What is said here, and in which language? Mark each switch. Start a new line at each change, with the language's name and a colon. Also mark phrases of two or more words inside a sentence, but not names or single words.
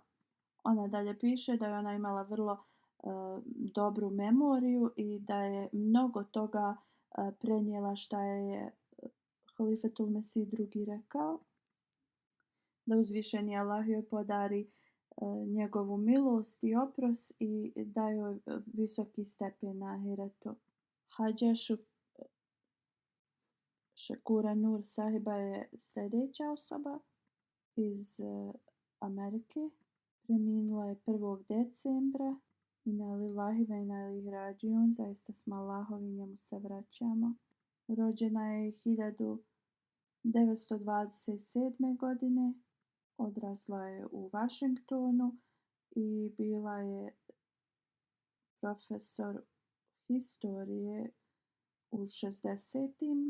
Bosnian: Ona dalje piše da je ona imala vrlo dobru memoriju i da je mnogo toga prenijela šta je Halifetul Mesih II rekao, da uzvišeni Allah joj podari njegovu milost i oprost i da joj visoki stepen na ahiretu. Hadža Shakura Nur Sahiba je sljedeća osoba iz Amerike. Preminula je 1. decembra.
Arabic: إنا لله وإنا إليه راجعون.
Bosnian: Zaista smo Allahovi, njemu se vraćamo. Rođena je 1927. godine. Odrasla je u Washingtonu i bila je profesor historije u 60.